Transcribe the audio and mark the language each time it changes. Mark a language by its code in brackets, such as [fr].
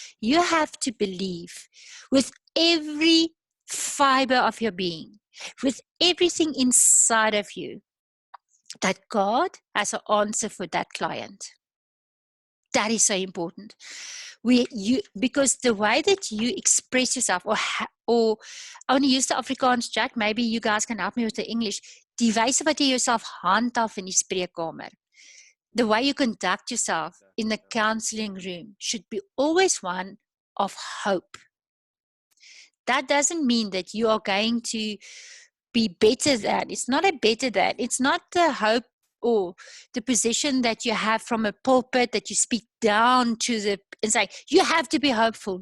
[en] You have to believe with every fiber of your being, with everything inside of you, that God has an answer for that client. That is so important. Because the way that you express yourself, or I want to use the Afrikaans chat, maybe you guys can help me with the English. [af] Die wyse wat jy jouself handhaaf in die spreekkamer. [en] The way you conduct yourself in the counseling room should be always one of hope. that doesn't mean that you are going to be better than. It's not a better than. It's not the hope or the position that you have from a pulpit that you speak down to the and say, you have to be hopeful.